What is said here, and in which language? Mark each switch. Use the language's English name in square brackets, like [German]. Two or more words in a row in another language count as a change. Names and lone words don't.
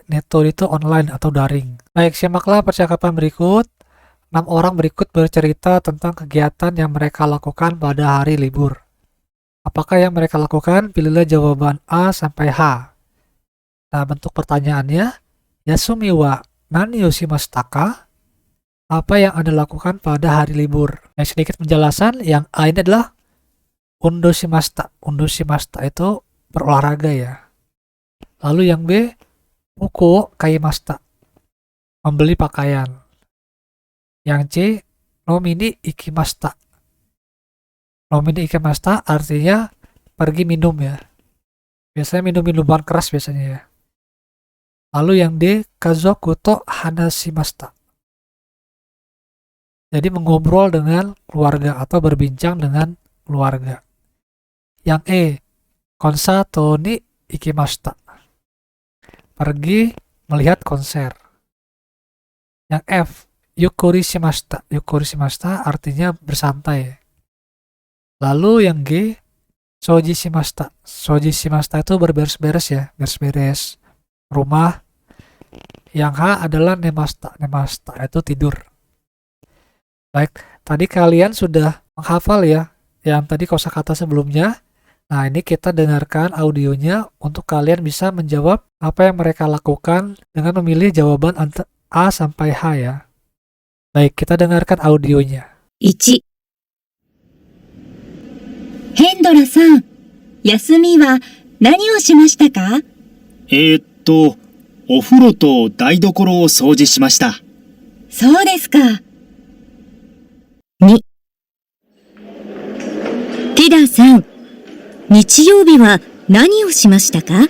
[Indonesian] Netode itu online atau daring. Baik, simaklah percakapan berikut. 6 orang berikut bercerita tentang kegiatan yang mereka lakukan pada hari libur. Apakah yang mereka lakukan? Pilihlah jawaban A sampai H. Nah, bentuk pertanyaannya, [Japanese] 休みは何をしましたか? [Indonesian] Apa yang Anda lakukan pada hari libur? Nah, sedikit penjelasan, yang A ini adalah [Japanese] 運動しました. 運動しました [Indonesian] itu berolahraga ya. Lalu yang B, [Japanese] ブク買いました. [Indonesian] Membeli pakaian. Yang C, [Japanese] 飲みに行きました. 飲みに行きました [Indonesian] artinya pergi minum ya. Biasanya minum minuman keras biasanya ya. Lalu yang D, [Japanese] 家族と話しました. [Indonesian] Jadi mengobrol dengan keluarga atau berbincang dengan keluarga. Yang E, [Japanese] コンサートに行きました. [Indonesian] Pergi melihat konser. Yang F, [Japanese] ゆっくりしました. ゆっくりしました [Indonesian] artinya bersantai. Lalu yang G, [Japanese] 掃除しました. 掃除しました [Indonesian] itu berberes-beres ya, beres-beres rumah. Yang H adalah nemashita. Nemashita itu tidur. Baik, tadi kalian sudah menghafal ya yang tadi kosakata sebelumnya. Nah, ini kita dengarkan audionya untuk kalian bisa menjawab apa yang mereka lakukan dengan memilih jawaban A sampai H ya. Baik, kita dengarkan audionya. [Japanese] 1、ヘンドラさん、休みは何をしましたか？お風呂と台所を掃除しました。そうですか。2、ティダさん、日曜日は何をしましたか？